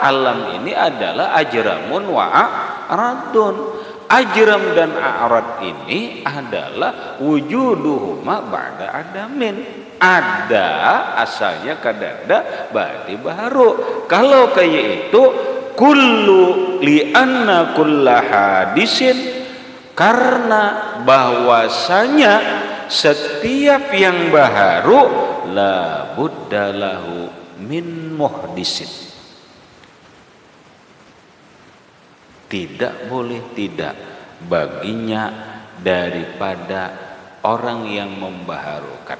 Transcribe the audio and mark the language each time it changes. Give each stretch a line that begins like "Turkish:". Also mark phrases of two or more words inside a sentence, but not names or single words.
Banjar: Alam ini adalah
Arabic: ajramun wa a'radun.
Banjar: Ajram dan a'rad ini adalah
Arabic: wujuduhuma ba'da adamin.
Banjar: Ada asalnya kadada berarti baharu. Kalau kayak itu
Arabic: kullu li'anna kulla hadisin,
Banjar: karena bahwasanya setiap yang baharu
Arabic: la buddalahu min muhdisin.
Banjar: Tidak boleh tidak baginya daripada orang yang membaharukan.